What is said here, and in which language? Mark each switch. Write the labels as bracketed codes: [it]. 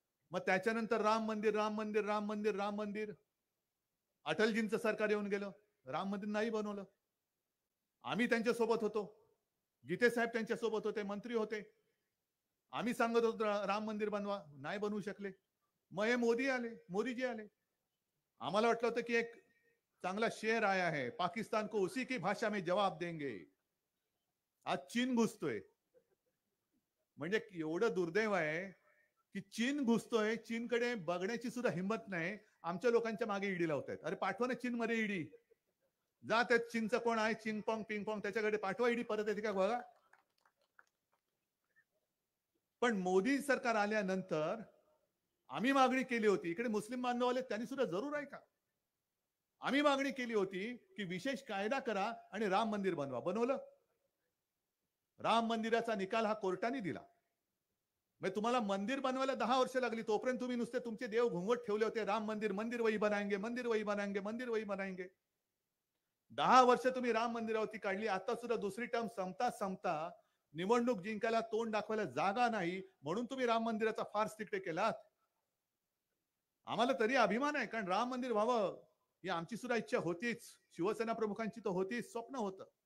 [mr] मग त्याच्यानंतर राम मंदिर, राम मंदिर, राम मंदिर, राम मंदिर. अटलजींचं सरकार येऊन गेलं, राम मंदिर नाही बनवलं. आम्ही त्यांच्या सोबत होतो, गीते साहेब त्यांच्या सोबत होते, मंत्री होते. आम्ही सांगत होतो राम मंदिर बनवा, नाही बनवू शकले. मग हे मोदी आले, मोदीजी आले. आम्हाला वाटलं होतं की एक चांगला [hi] शेर आया है, पाकिस्तान को उसी की भाषा में जवाब देंगे. [mr] आज चीन घुसतोय. म्हणजे एवढं दुर्दैव आहे की चीन घुसतोय, चीनकडे बघण्याची सुद्धा हिंमत नाही. आमच्या लोकांच्या मागे ईडी लावतायत. अरे पाठवा ना चीन मध्ये ईडी. जा ते चिंच कोण आहे चिंगपॉंग पिंगपॉंग त्याच्याकडे पाठवा ईडी परत येते का बघा. पण मोदी सरकार आल्यानंतर आम्ही मागणी केली होती, इकडे मुस्लिम बांधव आले त्यांनी सुद्धा जरूर आहे का, आम्ही मागणी केली होती की विशेष कायदा करा आणि राम मंदिर बनवा. बनवलं. राम मंदिराचा निकाल हा कोर्टाने दिला. म्हणजे तुम्हाला मंदिर बनवायला 10 वर्ष लागली, तोपर्यंत तुम्ही नुसते तुमचे देव घुंगट ठेवले होते. [hi] राम मंदिर, मंदिर वही बनाएंगे, मंदिर वही बनाएंगे, मंदिर वही बनाएंगे. [mr] 10 वर्ष तुम्ही राम मंदिरावरती काढली. आता सुद्धा दुसरी टर्म संपता संपता निवडणूक जिंकायला तोंड दाखवायला जागा नाही म्हणून तुम्ही राम मंदिराचा फार्स तिकडे केलात. आम्हाला तरी अभिमान आहे, कारण राम मंदिर व्हावं ही आमची सुद्धा इच्छा होतीच, शिवसेना प्रमुखांची तर होतीच, स्वप्न होतं.